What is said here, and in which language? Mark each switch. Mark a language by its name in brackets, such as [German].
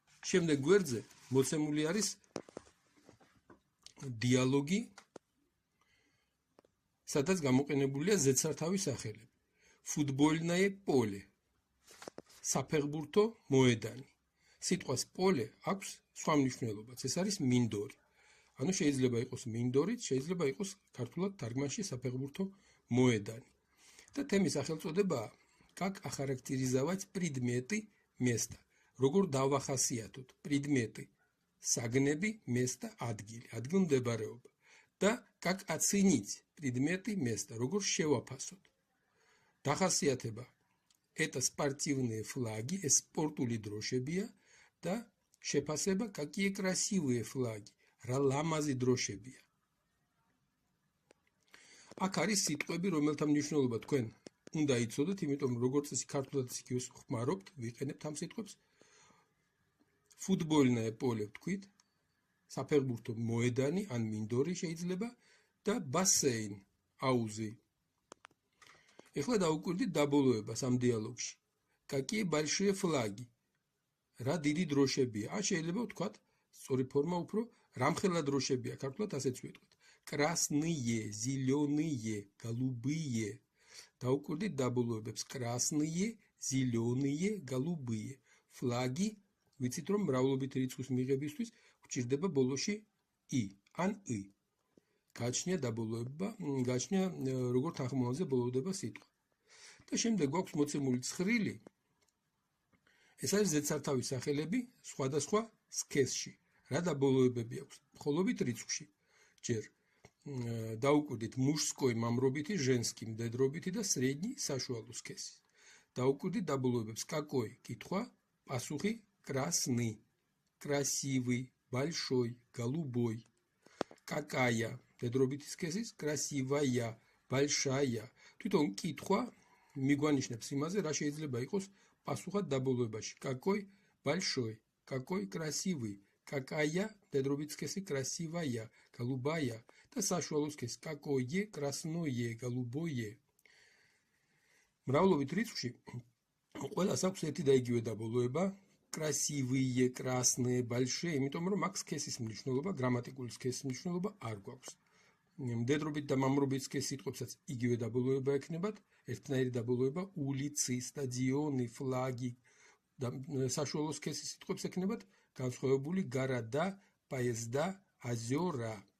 [Georgian] შემდეგ გვერდზე მოცემული არის დიალოგი, სადაც გამოყენებულია ზედსართავის სახელები. ფუტბოლნაე პოლე, საფეხბურთო მოედანი. სიტყვას პოლე აქვს სხვა მნიშვნელობაც, ეს არის მინდორი. ანუ შეიძლება იყოს მინდორით, შეიძლება იყოს ქართულად თარგმანში საფეხბურთო მოედანი. და თემის სახელწოდებაა [Russian] как охарактеризовать предметы места. [Georgian] როგორ დავახასიათოთ предметы, საგნები, место, ადგილი, ადგილმდებარეობა. და [Russian] как оценить предметы места, [Georgian] როგორ შევაფასოთ. დახასიათება [Russian] это спортивные флаги, [Georgian] ეს სპორტული დროშებია და შეფასება [Russian] какие красивые флаги. [Georgian] რა ლამაზი დროშებია. აქ არის სიტყვები, რომელთა მნიშვნელობა თქვენ უნდა იცოდეთ, იმიტომ რომ როგორც წესი ქართულადაც იგივეს ხმარობთ, ვიყენებთ ამ სიტყვებს. ფუტბოლნაე პოლე ვთქვით, საფეხბურთო მოედანი ან მინდორი შეიძლება და ბასეინ, აუზი. ეხლა დავუკვირდით დაბოლოებას ამ დიალოგში. [Russian] Какие большие флаги. [Georgian] რა დიდი დროშებია. შეიძლება ვთქვათ, სწორი ფორმა უფრო რამხელა დროშებია, ქართულად ასეც ვიტყვით. [Russian] Красные, зеленые, голубые. [Georgian] დავუკვირდით დაბოლოებებს. [Russian] Красные, зеленые, голубые. [Georgian] флаги, ვიცით რომ მრავლობით რიცხვის მიღებისთვის გვჭირდება ბოლოში i ან i. გაჩნია დაბოლოება, გაჩნია როგორ თანხმოვნელზე ბოლოვდება სიტყვა. და შემდეგ გვაქვს მოცემული ცხრილი. ეს არის ზედსართავის სახელები სხვადასხვა სქესში. რა დაბოლოებები აქვს? მხოლობით რიცხვში. ჯერ დავუკვირდით мужской мамробiti, женский მდედრობითი და средний საშუალო სქესი. დავუკვირდით დაბოლოებებს [Russian] какой [Georgian] კითხვა, პასუხი [Russian] красный, красивый, большой, голубой. какая [Georgian] მდედრობითი სქესის [Russian] красивая, большая. [Georgian] თვითონ კითხვა მიგვანიშნებს იმაზე, რა შეიძლება იყოს პასუხად დაბოლოებაში. [Russian] какой большой, какой красивый. Какая [Georgian] მდედრობითი სქესი [Russian] красивая, голубая [Georgian] და საშუალო სქესი [Russian] какое красное, голубое. [Georgian] მრავლობით რიცხვში ყველას აქვს ერთი და იგივე დაბოლოება [Russian] красивые, красные, большие, [Georgian] იმიტომ რომ აქ სქესის მნიშვნელობა, გრამატიკული სქესის მნიშვნელობა არ გვაქვს. მდედრობით და მამრობით სქესის სიტყვებსაც იგივე დაბოლოება ექნებათ, ერთნაირი დაბოლოება [Russian] улицы, стадионы, флаги [Georgian] და საშუალო სქესის სიტყვებს ექნებათ განსხვავებული [Russian] города, поезда, озера.